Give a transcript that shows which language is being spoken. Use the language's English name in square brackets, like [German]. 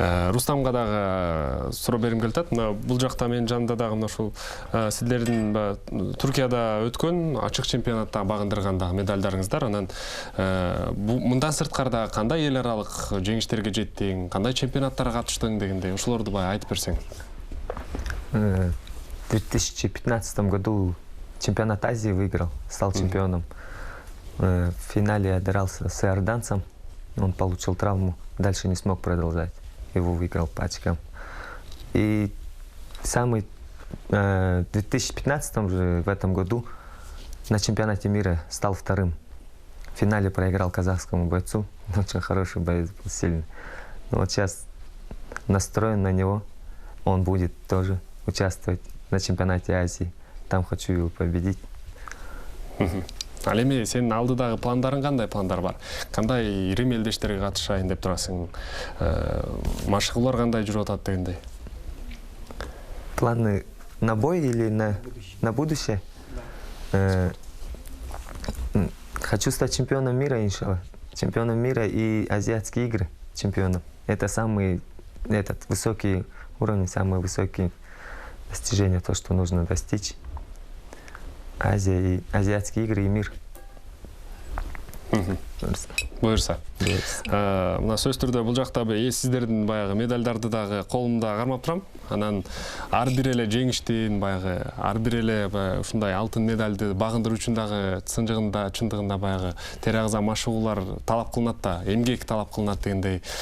[Kyrgyz] Рустамга дагы суроо бергим келип атат. Мына бул жакта менин жанымда дагы мына ушул сиздердин Түркияда өткөн ачык чемпионатта багындырган медальдарыңыздар. Анан мындан сырткары дагы кандай эл аралык жеңиштерге жеттиң, кандай чемпионаттарга катыштың дегендей, ошолорду бай айтып берсең. [Russian] В 2015 году чемпионат Азии выиграл, стал чемпионом. В финале я дрался с иорданцем, он получил травму, дальше не смог продолжать. Его выиграл по очкам. И самый в 2015 же, в этом году, на чемпионате мира стал вторым. В финале проиграл казахскому бойцу. Очень хороший боец был, сильный. Но вот сейчас настроен на него. Он будет тоже участвовать на чемпионате Азии. Там хочу его победить. [Kyrgyz] Ал эми сенин алдыдагы пландарың кандай пландар бар? Кандай ири мелдештерге катышайын деп турасың? Машыгуулар кандай жүрүп атат дегендей? [Russian] Планы на бой или на будущее? Хочу стать чемпионом мира, иншаллах. Чемпионом мира и азиатские игры чемпионом. Это самый высокий уровень, самые высокие достижения, то, что нужно достичь. Азия и азиатские игры и мир. [Kyrgyz] Буюрса. Мына сөз түрдө бул жакта сиздердин баягы медалдарды дагы колумда кармап турам. Анан ар бир эле жеңиштин баягы ар бир эле ушундай алтын медалды багындыруу үчүн дагы чындыгында баягы тери агза машыгуулар талап кылынат да, эмгек талап кылынат дегендей.